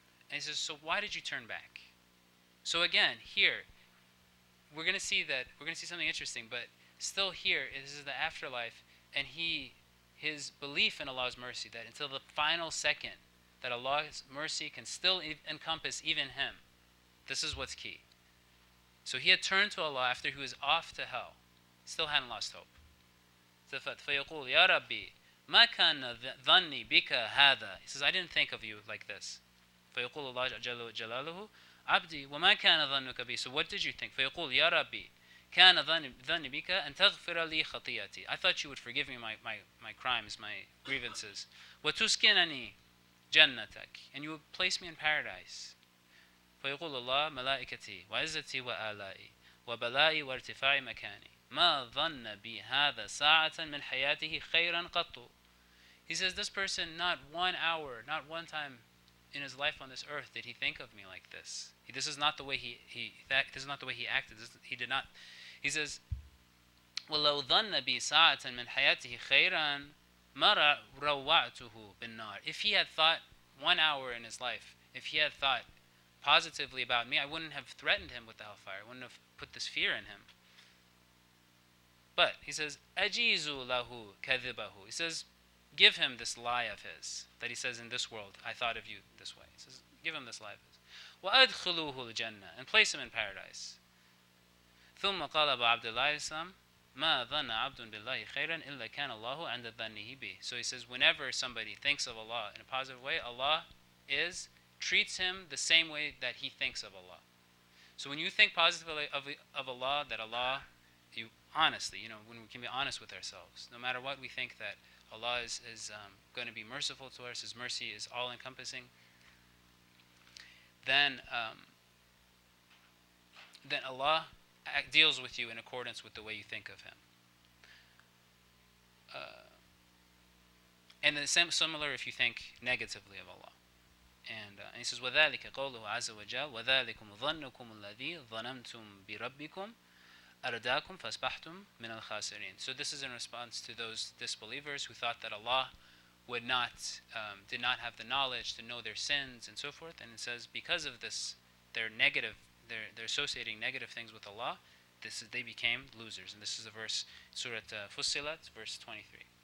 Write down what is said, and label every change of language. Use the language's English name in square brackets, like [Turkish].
[English] And he says, so why did you turn back? So again, here, we're going to see something interesting, but still here, this is the afterlife, and his belief in Allah's mercy, that until the final second, that Allah's mercy can still encompass even him. This is what's key. So he had turned to Allah after he was off to hell. Still hadn't lost hope. [Arabic] التفت فيقول يا ربي ما كان ظني بك هذا. [English] He says, I didn't think of you like this. [Arabic] فيقول الله جل جلاله عبدي وما كان ظنك بي. [English] So what did you think? [Arabic] فيقول يا ربي كان ظني بك أن تغفر لي خطيئتي. [English] I thought you would forgive me my crimes, my grievances. [Arabic] وتسكنني جنتك, [English] and you would place me in paradise. [Arabic] فيقول الله ملائكتي وعزتي وآلائي وبلائي وارتفاع مكاني ما ظن بي هذا ساعة من حياته خيرا قط. [English] He says, this person, not 1 hour, not one time in his life on this earth did he think of me like this. This is not the way this is not the way he acted. He did not. He says, [Arabic] وَلَوْ ظَنَّ بِي سَاعَةً مِنْ حَيَاتِهِ خَيْرًا مَا رَوَّعْتُهُ بِالنَّارِ. [English] If he had thought 1 hour in his life, if he had thought positively about me, I wouldn't have threatened him with the hellfire. I wouldn't have put this fear in him. But he says, [Arabic] أَجِيزُ لَهُ كَذِبَهُ. [English] He says, give him this lie of his that he says in this world, I thought of you this way. He says, give him this lie of his. [Arabic] وَأَدْخِلُوهُ الْجَنَّةِ, [English] and place him in paradise. [Arabic] ثم قال أبو عبد الله الإسلام ما ظن عبد بالله خيرا إلا كان الله عند ظنه به. [English] So he says, whenever somebody thinks of Allah in a positive way, Allah treats him the same way that he thinks of Allah. So when you think positively of Allah, that Allah, you honestly, when we can be honest with ourselves, no matter what we think, that Allah is going to be merciful to us, His mercy is all-encompassing, then Allah deals with you in accordance with the way you think of Him. And the same, similar if you think negatively of Allah. And he says, [Arabic] وَذَلِكَ قَوْلُهُ عَزَّ وَجَلَّ وَذَلِكُمْ ظَنُّكُمُ الَّذِي ظَنَنْتُمْ بِرَبِّكُمْ أَرْدَاكُمْ فَأَصْبَحْتُمْ مِنَ الْخَاسِرِينَ. [English] So this is in response to those disbelievers who thought that Allah did not have the knowledge to know their sins and so forth. And it says, because of this, they're associating negative things with Allah, they became losers. And this is a verse, Surah Fussilat, verse 23.